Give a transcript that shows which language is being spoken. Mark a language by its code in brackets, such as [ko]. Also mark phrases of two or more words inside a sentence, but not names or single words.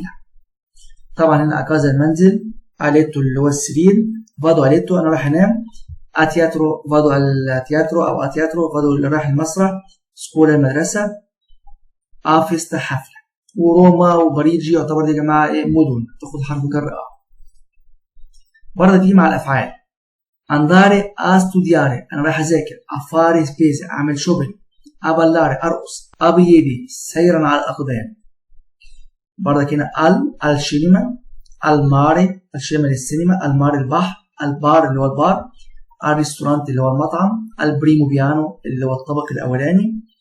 [ar] طبعا هنا كازا المنزل، ليتو اللي هو السرير، [it] vado letto [ar] أنا رايح أنام، [it] teatro vado [ar] التياترو أو [it] teatro vado [ar] اللي رايح المسرح، سكولا المدرسة، فيستا حفلة. وروما وباريجي يعتبر دي يا جماعة مدن تاخد حرف جر برضه دي مع الأفعال. [it] andare a studiare [ar] أنا رايح أذاكر. [it] fare spese [ar] أعمل شوبينج. [it] ballare أرقص. [ar] piedi سيرا على الأقدام. برضه هنا السينما، الماري السينما للسينما، الماري البحر، البار اللي هو البار، الريستورانت اللي هو المطعم، البريمو بيانو اللي هو الطبق الأولاني.